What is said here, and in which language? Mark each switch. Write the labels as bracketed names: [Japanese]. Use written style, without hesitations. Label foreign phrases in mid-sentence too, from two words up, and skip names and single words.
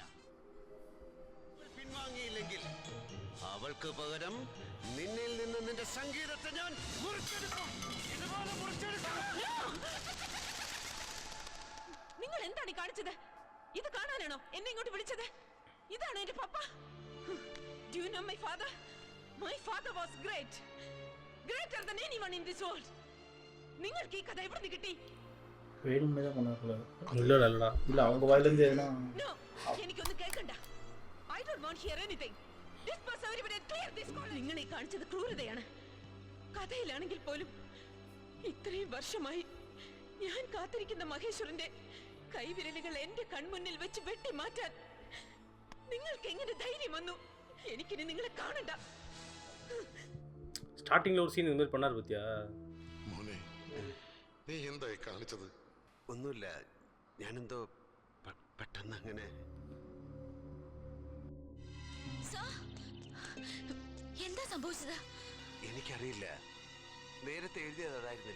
[Malayalam] പിൻവാങ്ങിയില്ലെങ്കിൽ അവൾക്ക് പകരം നിന്നിൽ നിന്ന് നിന്റെ സംഗീതത്തെ ഞാൻ മുറിച്ചെടുക്കും. ഇതുപോലെ മുറിച്ചെടുക്കും. നിങ്ങൾ എന്താണ് കാണിച്ചത്? ഇത് കാണാനാണോ എന്നെ ഇങ്ങോട്ട് വിളിച്ചത്? ഇതാണ് എന്റെ പപ്പ. [English] Do you know my father? My father was great. Greater than anyone in this world. [Malayalam] നിങ്ങൾക്ക് ഈ കഥ എവിടെ നിന്ന് കിട്ടി? [Tamil] വേണമെന്ന് தான் பண்ணாங்களா? இல்லடா. இல்ல அவங்க வாயில இருந்து எதுனா. [Malayalam] No. എനിക്കൊന്നും കേൾക്കണ്ട. [English] I don't want to hear anything. Disperse everybody and clear this college. [Malayalam] നിങ്ങൾ ഈ കാണിച്ചത് ക്രൂരതയാണ്. കഥയിലാണെങ്കിൽ പോലും ഇത്രയും വർഷമായി ഞാൻ കാത്തിരിക്കുന്ന മഹേശ്വരന്റെ കൈവിരലുകൾ എന്റെ കൺമുന്നിൽ വെച്ച് വെട്ടി മാറ്റാൻ നിങ്ങൾക്ക് എങ്ങനെ ധൈര്യം വന്നു? എനിക്കിനി നിങ്ങളെ കാണണ്ട. സ്റ്റാർട്ടിംഗിൽ ഒരു സീൻ [Tamil] இந்த மாதிரி பண்ணார் பத்தியா? [Malayalam] മോനെ നീ എന്തായി കാണിച്ചത്? ഒന്നുമില്ല, ഞാനെന്തോ പെട്ടെന്ന് അങ്ങനെ. എന്താ സംഭവിച്ചത്? എനിക്കറിയില്ല. നേരത്തെ എഴുതിയത് അതായിരുന്നില്ല.